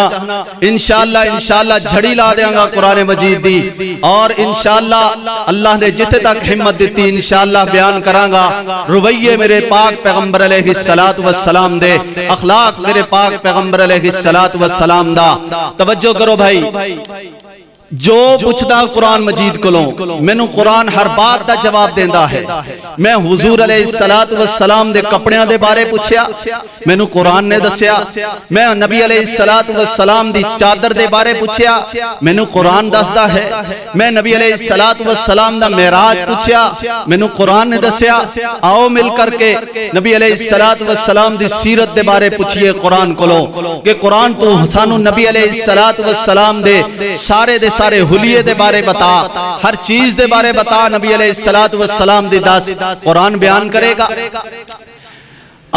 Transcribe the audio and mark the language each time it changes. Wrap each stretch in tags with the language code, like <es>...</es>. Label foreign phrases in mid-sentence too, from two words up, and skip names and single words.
<pa>انشاءاللہ جھڑی لا دیاں گا قرآن مجید دی، اور انشاءاللہ اللہ نے جتے تک ہمت دیتی انشاءاللہ بیان کرانگا رویے میرے پاک پیغمبر</pa> <ar>علیہ السلام</ar> <pa>دے، اخلاق میرے پاک پیغمبر</pa> <ar>علیہ السلام</ar> <pa>دا۔ توجہ کرو بھائی، جو پوچھدا قرآن مجید کولوں مینوں قرآن ہر بات دا جواب دیندا ہے۔ میں حضور</pa> <ar>علیہ السلام</ar> <pa>دے کپڑیاں دے بارے پوچھیا، مینوں قرآن نے دسیا۔ میں نبی</pa> <ar>علیہ السلام</ar> <pa>دی چادر دے بارے پوچھیا، مینوں قرآن دسدا ہے۔ میں نبی</pa> <ar>علیہ السلام</ar> <pa>دا معراج پوچھیا، مینوں قرآن نے دسیا۔ آؤ مل کر کے نبی</pa> <ar>علیہ السلام</ar> <pa>دی سیرت دے بارے پوچھئے قرآن کولوں کہ قرآن تو سانوں نبی</pa> <ar>علیہ السلام</ar> <pa>دے سارے حلیے دے بارے بتا، ہر چیز دے بارے بتا، نبی</pa> <ar>علیہ السلام</ar> <pa>دی دس قرآن بیان کرے گا۔</pa>